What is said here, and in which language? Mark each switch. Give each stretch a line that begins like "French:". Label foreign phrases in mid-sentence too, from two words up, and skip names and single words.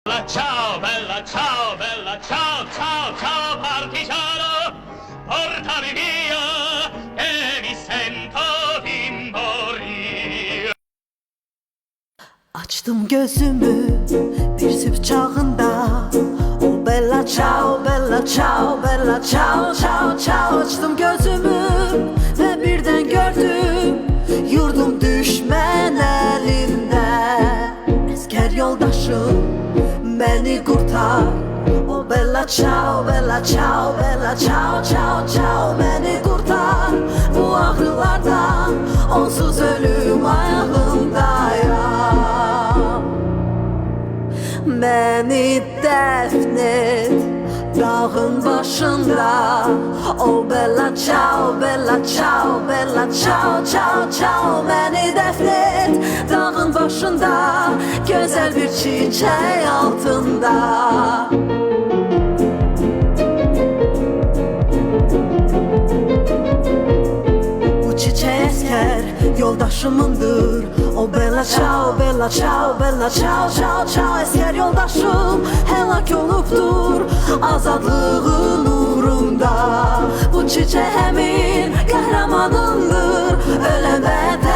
Italian: ciao, bella, ciao, ciao, ciao, partigiano, portami via, che mi sento di morire.
Azerbaijani: Açdım gözümü bir sübh çağında.
Italian: O bella ciao, bella ciao, bella ciao, ciao, ciao.
Turkish: Açtım gözümü ve birden gördüm yurdum düşman elinde. Esker yoldaşım beni kurtar.
Italian: O bella ciao, bella ciao, bella ciao, ciao, ciao.
Turkish: Beni kurtar bu ağrılardan, onsuz ölüm ayağındayım. Beni defnet dağın başında.
Italian: O bella ciao, bella ciao, bella ciao, ciao, ciao.
Turkish: Beni defnet dağın başında, güzel bir çiçek altında. Bu çiçek esker yoldaşımındır.
Italian: O bella ciao, bella ciao, bella ciao, ciao, ciao.
Azerbaijani: Esker yoldaşım helak olubdur azadlığın uğrunda. Bu çiçek həmin qəhrəmanındır, ölən